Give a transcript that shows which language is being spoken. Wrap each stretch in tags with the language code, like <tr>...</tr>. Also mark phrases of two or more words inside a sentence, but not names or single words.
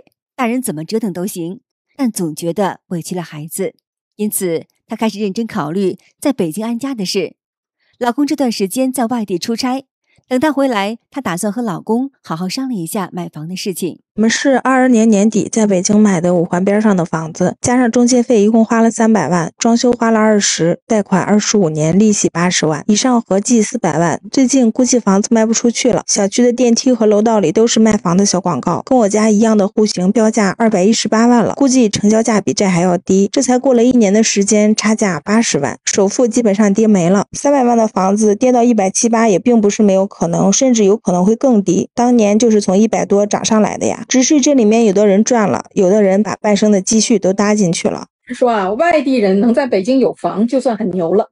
<zh>大人怎麼折騰都行，但總覺得委屈了孩子，因此她開始認真考慮在北京安家的事。老公這段時間在外地出差，等他回來，她打算和老公好好商量一下買房的事情。我們是22年年底在北京買的5環邊上的房子，加上中介費一共花了300 萬，裝修花了20，貸款25年，利息80萬，以上合計400萬。最近估計房子賣不出去了，小區的電梯和樓道裡都是賣房的小廣告，跟我家一樣的戶型標價218萬了，估計成交價比這還要低。這才過了1年的時間，差價80萬，首付基本上跌沒了。300萬的房子跌到178也並不是沒有可能，甚至有可能會更低。當年就是從100多漲上來的呀。只是這裡面有的人賺了，有的人把半生的積蓄都搭進去了。說啊，外地人能在北京有房就算很牛了。</zh>